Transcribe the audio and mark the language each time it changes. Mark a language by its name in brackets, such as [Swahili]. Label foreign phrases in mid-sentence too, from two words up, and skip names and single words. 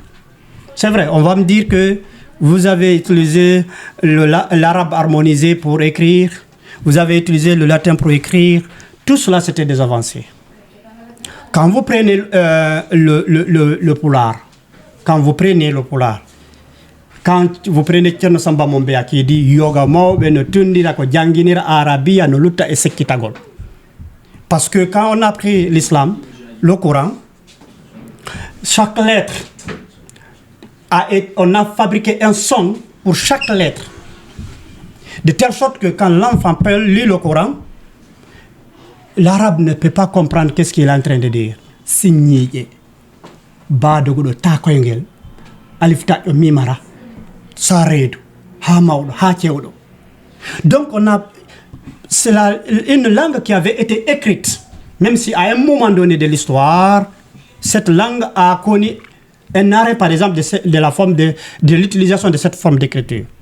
[French] C'est vrai, on va me dire que vous avez utilisé l'arabe harmonisé pour écrire, vous avez utilisé le latin pour écrire, tout cela c'était des avancées. Quand vous prenez le pulaar, quand vous prenez Thierno Samba Mombea qui dit [Fula] yoga mawɓe no tundira ko janginira arabia no lutta e sekkitagol. [French] Parce que quand on a pris l'islam, le Coran, chaque lettre on a fabriqué un son pour chaque lettre. De telle sorte que quand l'enfant lit le Coran, l'arabe ne peut pas comprendre qu'est-ce qu'il est en train de dire. [Fula] Signiye, badogudo takoyngel, alifta mimara. [French] Donc c'est une langue qui avait été écrite, même si à un moment donné de l'histoire, cette langue a connu un arrêt, par exemple, de la forme de l'utilisation de cette forme d'écriture.